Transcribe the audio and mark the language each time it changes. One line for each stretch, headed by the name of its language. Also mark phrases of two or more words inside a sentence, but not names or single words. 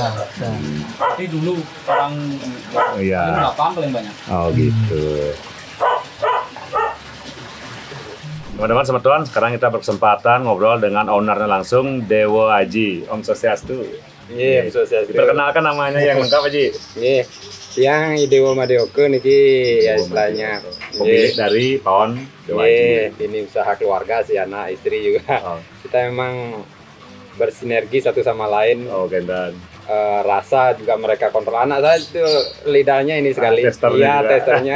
Indonesian: Tapi dulu orang Iya. 8 paling banyak. Oh gitu. Teman-teman semeton, sekarang kita berkesempatan ngobrol dengan ownernya langsung, Dewo Haji.
Balinese: Om Swastiastu.
Indonesian: Nggih, sosial. Diperkenalkan namanya yang lengkap Haji. Nggih. Yang Idewo Madyoke niki ya istilahnya. Pemilik dari PAUN Dewa Haji. Nggih, ini usaha keluarga sih, anak istri juga. Oh, Kita memang bersinergi satu sama lain. oh gendan. Rasa juga mereka kontrol. Anak saya itu lidahnya ini sekali. Testernya Iya, juga. testernya.